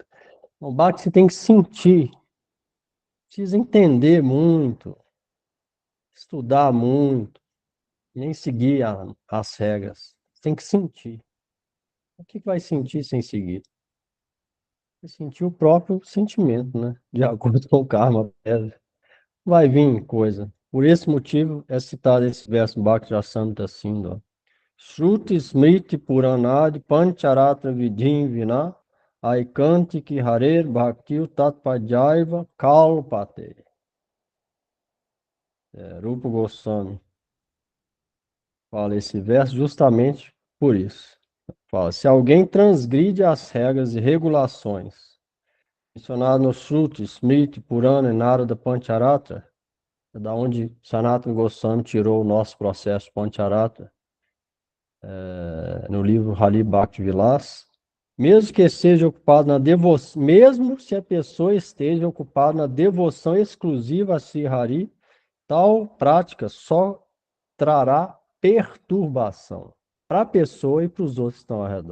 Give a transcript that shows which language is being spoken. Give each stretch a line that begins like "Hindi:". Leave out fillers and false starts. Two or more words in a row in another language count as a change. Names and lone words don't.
Portuguese: O bate você tem que sentir, precisa entender muito, estudar muito, nem seguir as regras. Você tem que sentir. O que vai sentir sem seguir? Vai sentir o próprio sentimento, né? De acordo com o karma. Vai vir coisa. Por esse motivo é citado esse verso Bhakti Rasamrita Sindhu.
Sanskrit: श्रुति स्मृति पुराणादि पञ्चरात्र विधिम् विना ऐकान्ति हरेर् भक्ति तत्पजैव कल्पते.
Portuguese: Rupa Goswami fala esse verso justamente por isso. Fala, se alguém transgride as regras e regulações mencionadas no Shruti, Smriti, Purana e Narada Pancharatra, é da onde Sanatana Goswami tirou o nosso processo Pancharatra, no livro Hari Bhakti Vilas, Mesmo que esteja ocupado na devoção, mesmo se a pessoa esteja ocupada na devoção exclusiva a Sri Hari, tal prática só trará perturbação para a pessoa e para os outros que estão ao redor.